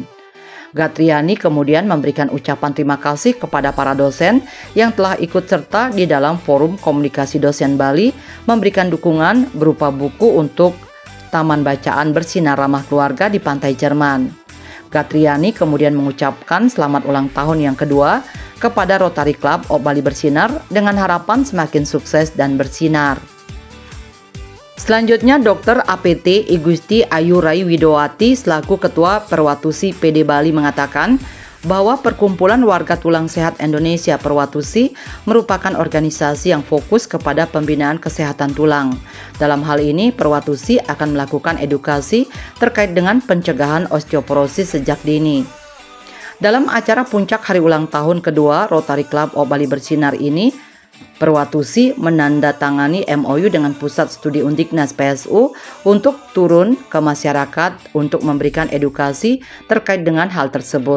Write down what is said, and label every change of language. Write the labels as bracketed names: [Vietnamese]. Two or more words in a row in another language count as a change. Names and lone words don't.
[Indonesian] Gatriani kemudian memberikan ucapan terima kasih kepada para dosen yang telah ikut serta di dalam Forum Komunikasi Dosen Bali, memberikan dukungan berupa buku untuk Taman Bacaan Bersinar Ramah Keluarga di Pantai Jerman. Gatriani kemudian mengucapkan selamat ulang tahun yang kedua kepada Rotary Club of Bali Bersinar dengan harapan semakin sukses dan bersinar. Selanjutnya, Dr. APT Igusti Ayu Rai Widowati selaku Ketua Perwatusi PD Bali mengatakan bahwa Perkumpulan Warga Tulang Sehat Indonesia Perwatusi merupakan organisasi yang fokus kepada pembinaan kesehatan tulang. Dalam hal ini, Perwatusi akan melakukan edukasi terkait dengan pencegahan osteoporosis sejak dini. Dalam acara puncak hari ulang tahun kedua Rotary Club of Bali Bersinar ini, Perwatusi menandatangani MOU dengan Pusat Studi Undiknas PSU untuk turun ke masyarakat untuk memberikan edukasi terkait dengan hal tersebut.